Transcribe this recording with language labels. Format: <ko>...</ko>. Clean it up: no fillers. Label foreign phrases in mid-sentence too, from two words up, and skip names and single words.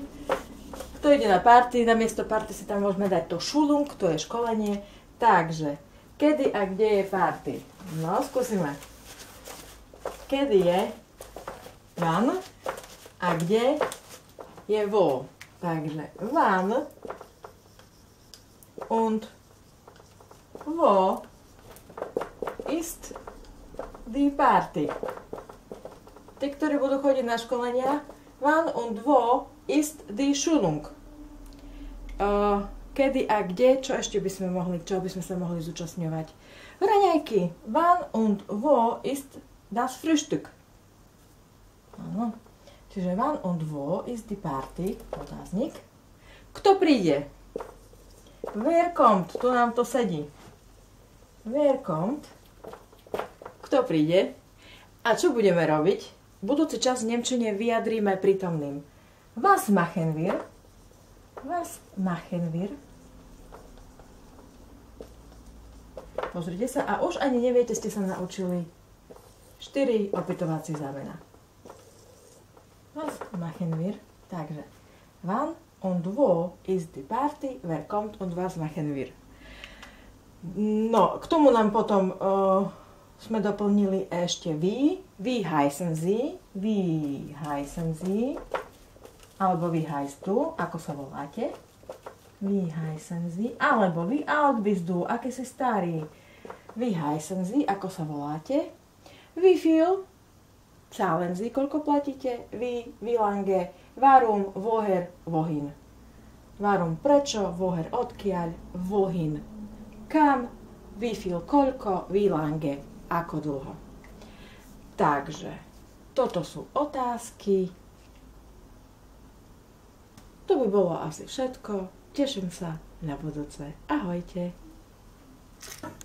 <sk>Kto ide na party? Namiesto party si tam môžeme dať to Schulung, to je školenie. Takže, kedy a kde je party? No, skúsime. Kedy je wann a kde je wo? Takže,</sk> <de>wann und wo ist die Party?</de> <sk>Tí, ktorí budú chodiť na školenia,</sk> <de>wann und wo ist die Schulung?</de> <sk>Kedy a kde, čo ešte by sme mohli, čo by sme sa mohli zúčastňovať? Raňajky,</sk> <de>wann und wo ist das Frühstück?</de> <sk>Áno.</sk> <de>Čiže wann und wo ist die Party?</de> <sk>Otáznik. Kto príde?</sk> <de>Wer kommt?</de> <sk>Tu nám to sedí.</sk> <de>Wer kommt?</de> <sk>Kto príde? A čo budeme robiť? Budúci čas v nemčine vyjadríme prítomným.</sk> <de>Was machen wir? Was machen wir?</de> <sk>Pozrite sa. A už ani neviete, ste sa naučili 4 opytovacie zámena.</sk> <de>Was machen wir? Takže wann und wo ist die Party, wer kommt und was machen wir?</de> <sk>No, k tomu nám potom sme doplnili ešte</sk> <de>wie heißen sie,</de> <sk>alebo</sk> <de>wie heißt du,</de> <sk>ako sa voláte,</sk> <de>wie heißen sie, alebo wie alt bist du,</de> <sk>aký si starý,</sk> <de>wie heißen sie,</de> <sk>ako sa voláte,</sk> <de>wie viel, zahlen sie,</de> <sk>koľko platíte,</sk> <de>wie lange, warum, woher, wohin. Warum, prečo, woher, odkiaľ, wohin. Kam, wie viel, koľko, wie lange,</de> <sk>ako dlho. Takže, toto sú otázky. To by bolo asi všetko. Teším sa na budúce. Ahojte.</sk>